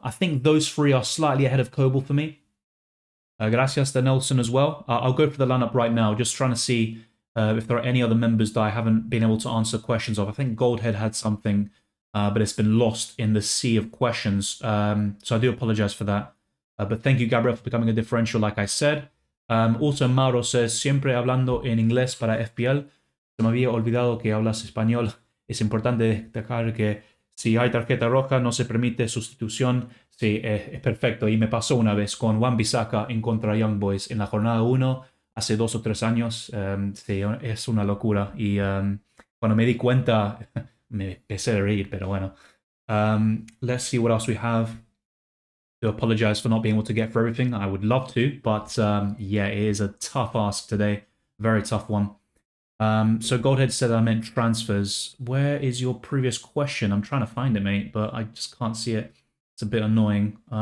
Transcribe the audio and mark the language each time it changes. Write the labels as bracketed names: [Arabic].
[English] I think those three are slightly ahead of Kobo for me. Gracias to Nelson as well. I'll go for the lineup right now, just trying to see if there are any other members that I haven't been able to answer questions of. I think Goldhead had something, but it's been lost in the sea of questions. So I do apologize for that. But thank you, Gabriel, for becoming a differential, like I said. Also, Mauro says, [Spanish] siempre hablando en inglés para FPL. Se me había olvidado que hablas español. Es importante destacar que si hay tarjeta roja no se permite sustitución. Sí, es perfecto. Y me pasó una vez con Wan-Bissaka en contra Young Boys en la jornada 1. Hace 2 o 3 años, sí, es una locura. Y cuando me di cuenta, me empecé a reír, pero bueno. [English] Let's see what else we have. I do apologize for not being able to get through everything. I would love to, but yeah, it is a tough ask today. Very tough one. So Goldhead said I meant transfers. Where is your previous question? I'm trying to find it, mate, but I just can't see it. It's a bit annoying.